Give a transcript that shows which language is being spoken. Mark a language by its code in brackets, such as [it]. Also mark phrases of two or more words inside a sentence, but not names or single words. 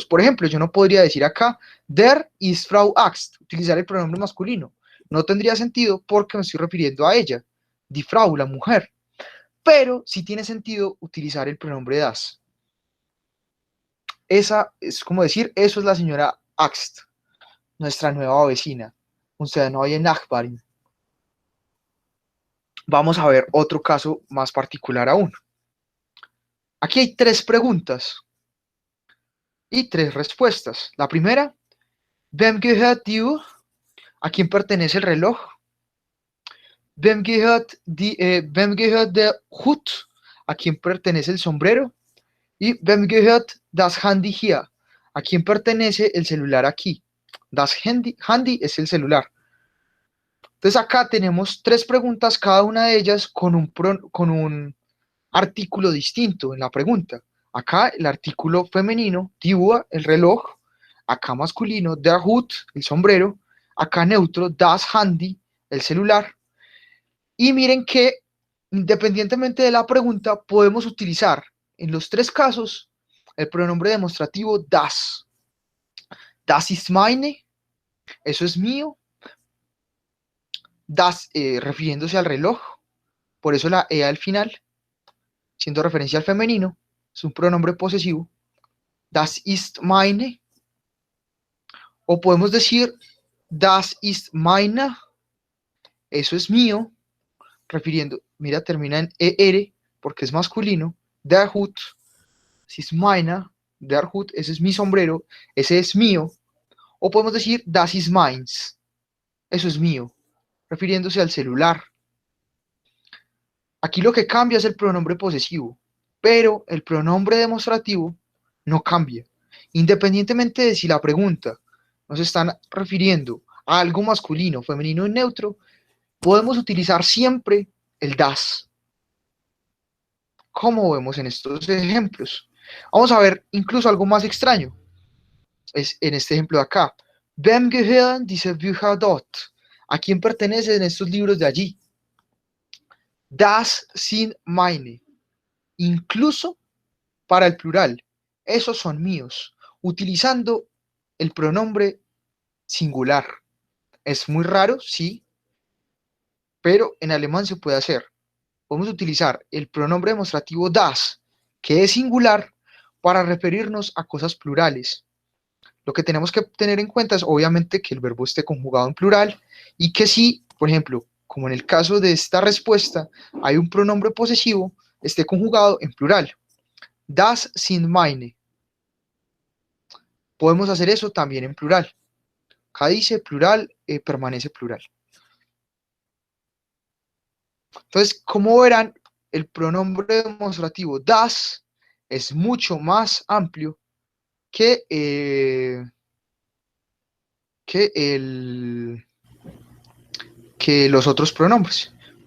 [es] Por ejemplo, yo no podría decir acá, [de] der ist Frau Axt, [es] utilizar el pronombre masculino. No tendría sentido porque me estoy refiriendo a ella, [de] die Frau, [es] la mujer. Pero sí tiene sentido utilizar el pronombre das. Esa es como decir, eso es la señora Axt, nuestra nueva vecina, [de] unsere neue Nachbarin. [es] Vamos a ver otro caso más particular aún. Aquí hay 3 preguntas y 3 respuestas. La primera, [de] wem gehört die Uhr? [es] ¿A quién pertenece el reloj? [de] Wem gehört der Hut? [es] ¿A quién pertenece el sombrero? [de] Y wem gehört das Handy hier? [es] ¿A quién pertenece el celular aquí? [de] Das Handy [es] es el celular. Entonces acá tenemos 3 preguntas, cada una de ellas con un artículo distinto en la pregunta. Acá el artículo femenino, [de] die Uhr, [es] el reloj. Acá masculino, [de] der Hut, [es] el sombrero. Acá neutro, [de] das Handy, [es] el celular. Y miren que independientemente de la pregunta, podemos utilizar en los 3 casos el pronombre demostrativo das. [de] Das ist meine, [es] eso es mío. Das, refiriéndose al reloj, por eso la E al final, siendo referencia al femenino, es un pronombre posesivo. [de] Das ist meine. [es] O podemos decir [de] das ist meine, [es] eso es mío, refiriendo, mira, termina en ER porque es masculino. [de] Der Hut, das ist meine, der Hut, [es] ese es mi sombrero, ese es mío. O podemos decir [de] das ist meins, [es] eso es mío, refiriéndose al celular. Aquí lo que cambia es el pronombre posesivo, pero el pronombre demostrativo no cambia. Independientemente de si la pregunta nos están refiriendo a algo masculino, femenino y neutro, podemos utilizar siempre el das, como vemos en estos ejemplos. Vamos a ver incluso algo más extraño. Es en este ejemplo de acá. [de] Wem gehören diese Bücher dort? [es] ¿A quién pertenecen estos libros de allí? [de] Das sind meine. [es] Incluso para el plural. Esos son míos. Utilizando el pronombre singular. Es muy raro, sí, pero en alemán se puede hacer. Podemos utilizar el pronombre demostrativo das, que es singular, para referirnos a cosas plurales. Lo que tenemos que tener en cuenta es obviamente que el verbo esté conjugado en plural y que si, por ejemplo, como en el caso de esta respuesta, hay un pronombre posesivo, esté conjugado en plural. [de] Das sind meine. [es] Podemos hacer eso también en plural. Acá dice plural, permanece plural. Entonces, como verán, el pronombre demostrativo das es mucho más amplio que, que los otros pronombres.